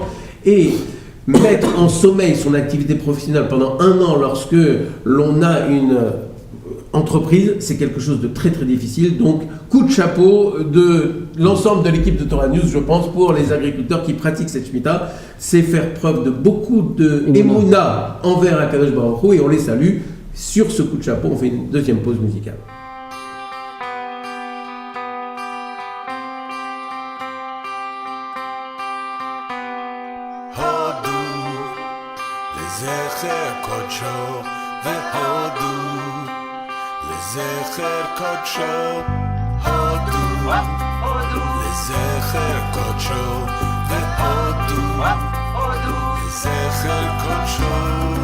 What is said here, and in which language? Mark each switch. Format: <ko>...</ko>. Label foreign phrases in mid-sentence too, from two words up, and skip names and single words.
<fr>Et mettre en sommeil son activité professionnelle pendant un an lorsque l'on a une entreprise, c'est quelque chose de très très difficile. Donc, coup de chapeau de l'ensemble de l'équipe de Torah News, je pense, pour les agriculteurs qui pratiquent cette Shemitah. C'est faire preuve de beaucoup de émouna envers</fr> <he>הקדוש ברוך הוא,</he> <fr>et on les salue. Sur ce coup de chapeau, on fait une deuxième pause musicale.</fr> <he>לזכר קודשו, הודו, לזכר קודשו, והודו, לזכר קודשו.</he>